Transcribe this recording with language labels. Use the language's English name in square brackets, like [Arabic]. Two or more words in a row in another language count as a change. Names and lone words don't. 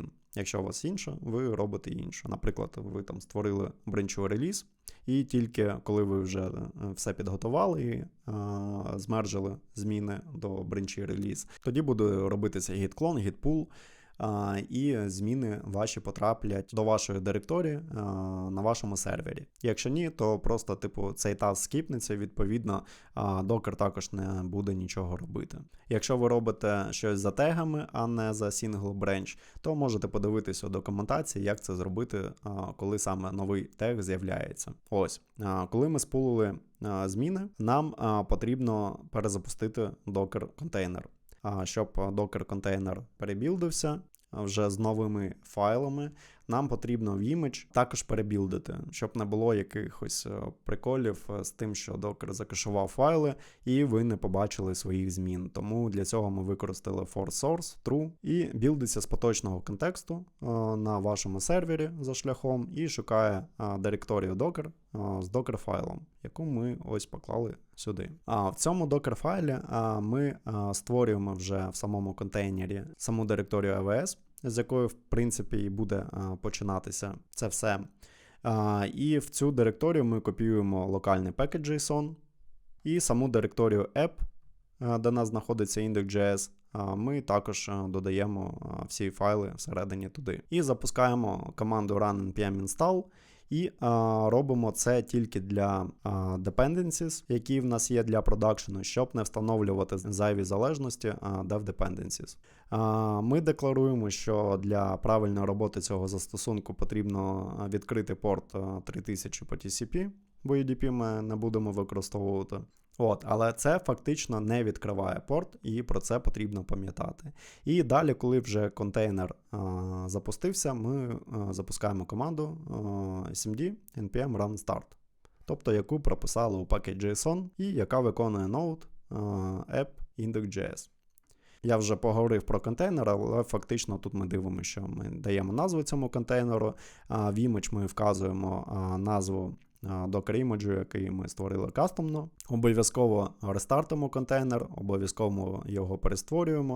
[Ukrainian] Якщо у вас інша, ви робите іншу. Наприклад, ви там створили бренчу реліз, і тільки коли ви вже все підготували і змержили зміни до бренчі реліз, тоді буде робитися git-клон, git-pull, і зміни ваші потраплять до вашої директорії на вашому сервері. Якщо ні, то просто цей таск скіпнеться, відповідно, Docker також не буде нічого робити. Якщо ви робите щось за тегами, а не за [English] single branch, [Ukrainian] то можете подивитися у документації, як це зробити, коли саме новий тег з'являється. Ось, коли ми спулили зміни, нам потрібно перезапустити Docker контейнер. Щоб Docker контейнер перебілдився вже з новими файлами, нам потрібно в image також перебілдити, щоб не було якихось приколів з тим, що Docker закешував файли і ви не побачили своїх змін. Тому для цього ми використали [English] for source true [Ukrainian] і білдиться з поточного контексту на вашому сервері за шляхом і шукає директорію Docker з Docker файлом, яку ми ось поклали сюди. В цьому Docker файлі ми створюємо вже в самому контейнері саму директорію AWS, з якої, в принципі, і буде починатися це все. І в цю директорію ми копіюємо локальний package.json і саму директорію app, де у нас знаходиться index.js, ми також додаємо всі файли всередині туди. І запускаємо команду [English] run npm install, [Ukrainian] і робимо це тільки для dependencies, які в нас є для продакшену, щоб не встановлювати зайві залежності [English] dev dependencies. [Ukrainian] Ми декларуємо, що для правильної роботи цього застосунку потрібно відкрити порт 3000 по TCP, бо UDP ми не будемо використовувати. Але це фактично не відкриває порт, і про це потрібно пам'ятати. І далі, коли вже контейнер запустився, ми запускаємо команду [English] smd npm run start, [Ukrainian] тобто яку прописали у package.json і яка виконує [English] node app index.js. [Ukrainian] Я вже поговорив про контейнер, але фактично тут ми дивимося, що ми даємо назву цьому контейнеру, в image ми вказуємо назву Docker іміджу, який ми створили кастомно. Обов'язково рестартимо контейнер, обов'язково його перестворюємо.